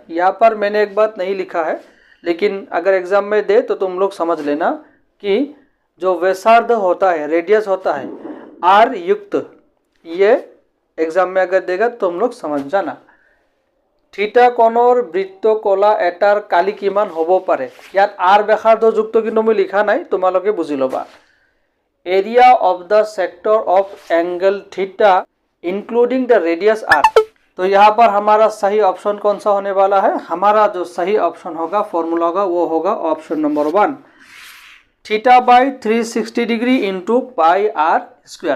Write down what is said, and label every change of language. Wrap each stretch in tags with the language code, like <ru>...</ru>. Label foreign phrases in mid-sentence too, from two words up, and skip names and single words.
<hi>यहाँ पर मैंने एक बात नहीं लिखा है, लेकिन अगर एग्जाम में दे तो तुम लोग समझ लेना कि जो व्यासार्ध होता है, रेडियस होता है आर युक्त, ये एग्जाम में अगर देगा तो तुम लोग समझ जाना।</hi> <as>थीटा कोणर বৃত্তকলা এটাৰ কালি কিমান হ'ব পাৰে। ইয়াত আৰ ব্যাসাৰ্ধ যুক্ত কিন্তু মই লিখা নাই, তোমালোকে বুঝি ল'বা।</as> <en>area of the sector of angle theta including the radius R.</en> <hi>तो यहाँ पर हमारा सही ऑप्शन कौन सा होने वाला है। हमारा जो सही ऑप्शन होगा, फॉर्मूला होगा, वो होगा</hi> <en>option number 1, theta by 360 degree into pi r square.</en>